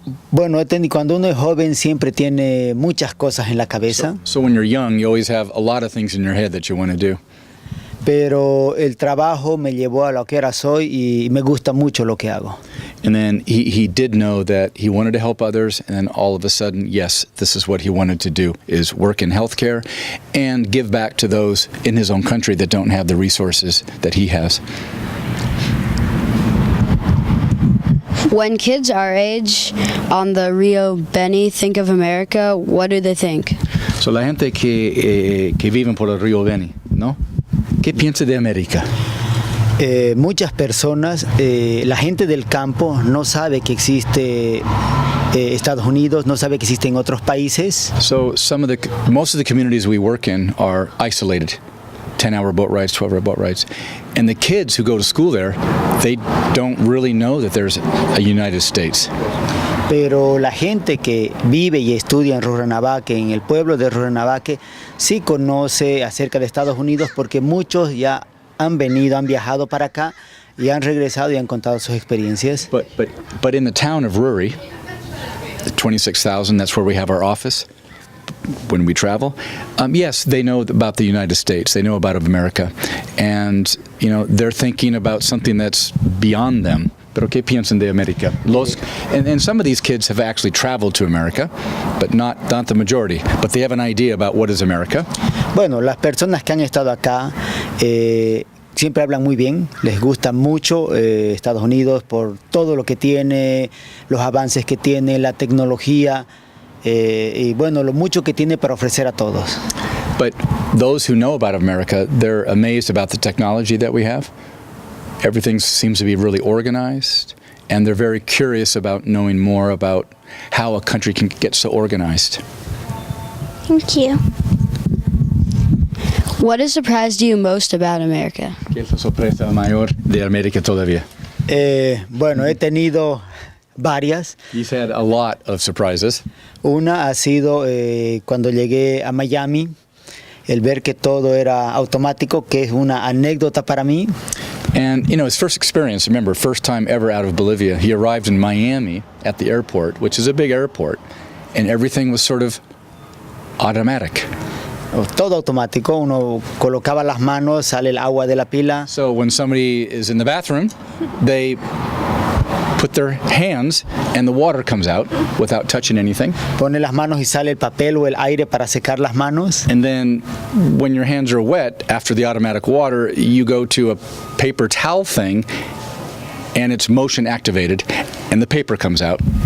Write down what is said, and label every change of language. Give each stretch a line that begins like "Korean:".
Spanish: Bueno, cuando uno es joven siempre tiene muchas cosas en la cabeza.
English: So when you're young, you always have a lot of things in your head that you want to do.
Spanish: Pero el trabajo me llevó a lo que ahora soy y me gusta mucho lo que hago.
English: And then he did know that he wanted to help others, and then all of a sudden, yes, this is what he wanted to do, is work in healthcare and give back to those in his own country that don't have the resources that he has. When kids our age on the Rio Bene think of America, what do they think?
Spanish: So la gente que viven por el Río Beni, ¿no? ¿Qué piensa de América? Muchas personas, la gente del campo no sabe que existe Estados Unidos, no sabe que existen otros países.
English: So most of the communities we work in are isolated. 10-hour boat rides, 12-hour boat rides. And the kids who go to school there, they don't really know that there's a United States.
Spanish: Pero la gente que vive y estudia en Runabaki, en el pueblo de Runabaki, sí conoce acerca de Estados Unidos porque muchos ya han viajado para acá y han regresado y han contado sus experiencias.
English: But in the town of Ruri, the 26,000, that's where we have our office. When we travel, yes, they know about the United States. They know about America, and they're thinking about something that's beyond them.
Spanish: Pero ¿qué piensan de América?
English: And some of these kids have actually traveled to America, but not the majority. But they have an idea about what is America.
Spanish: Bueno, las personas que han estado acá siempre hablan muy bien. Les gusta mucho Estados Unidos por todo lo que tiene, los avances que tiene, la tecnología. Y bueno, lo mucho que tiene para ofrecer a todos.
English: But those who know about America, they're amazed about the technology that we have. Everything seems to be really organized, and they're very curious about knowing more about how a country can get so organized. Thank you. What has surprised you most about America?
Spanish: ¿Qué es la sorpresa mayor de América todavía? Bueno, he tenido varias.
English: He's had a lot of surprises.
Spanish: Una ha sido cuando llegué a Miami, el ver que todo era automático, que es una anécdota para mí.
English: And, his first experience, remember, first time ever out of Bolivia, he arrived in Miami at the airport, which is a big airport, and everything was sort of automatic.
Spanish: Todo automático, uno colocaba las manos, sale el agua de la pila.
English: So when somebody is in the bathroom, they put their hands and the water comes out without touching anything.
Spanish: Pone las manos y sale el papel o el aire para secar las manos.
English: And then when your hands are wet after the automatic water, you go to a paper towel thing and it's motion activated and the paper comes out.